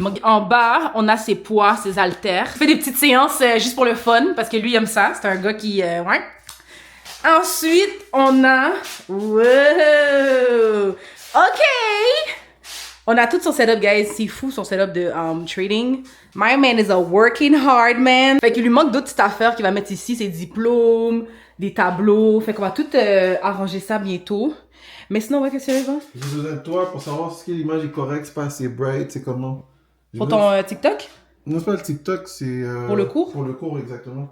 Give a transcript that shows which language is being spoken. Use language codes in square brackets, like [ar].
[fr] En bas, on a ses poids, ses haltères. Il fait des petites séances juste pour le fun, parce que lui, il aime ça. C'est un gars qui... ouais. Ensuite, on a... Wow! OK! On a tout son setup, guys. C'est fou, son setup de trading. [en] My man is a working hard man. [fr] Fait qu'il lui manque d'autres petites affaires qu'il va mettre ici. Ses diplômes, des tableaux. Fait qu'on va tout arranger ça bientôt. Mais sinon, ouais, qu'est-ce que tu veux? J'ai besoin de toi pour savoir si l'image est correcte, c'est pas assez bright, c'est comment. Pour ton TikTok? Non, c'est pas le TikTok, c'est... Pour le cours? Pour le cours, exactement.